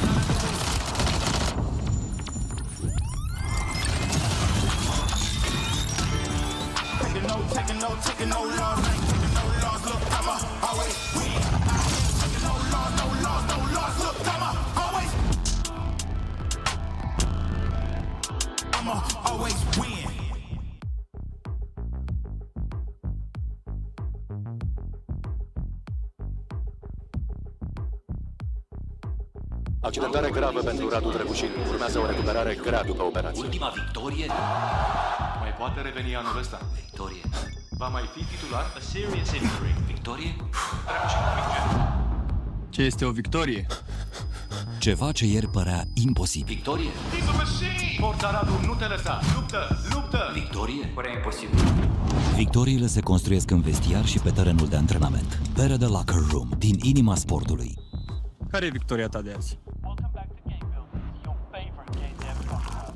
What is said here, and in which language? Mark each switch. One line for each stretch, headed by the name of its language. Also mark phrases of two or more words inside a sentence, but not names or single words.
English: Taking no loss, I ain't taking no loss. Look, I'ma always win. I ain't taking no loss, no loss, no loss. Look, I'ma always win.
Romanian: Accidentare gravă pentru Radu Drăgușin. Urmează o recuperare grea după operație. Ultima victorie? Mai poate reveni anul ăsta. Victorie. Va mai fi titular?
English: A serious injury.
Romanian: Victorie? Ce este o victorie? Ceva ce ieri părea imposibil. Victorie?
English: He's a machine!
Romanian: Forța Radu, nu te lăsa! Luptă! Victorie? Părea imposibil. Victoriile se construiesc în vestiar și pe terenul de antrenament. Pere de
English: Locker Room,
Romanian: din inima sportului. Care e victoria ta de azi?
English: Welcome back to Game Builders, your favorite Game Dev podcast.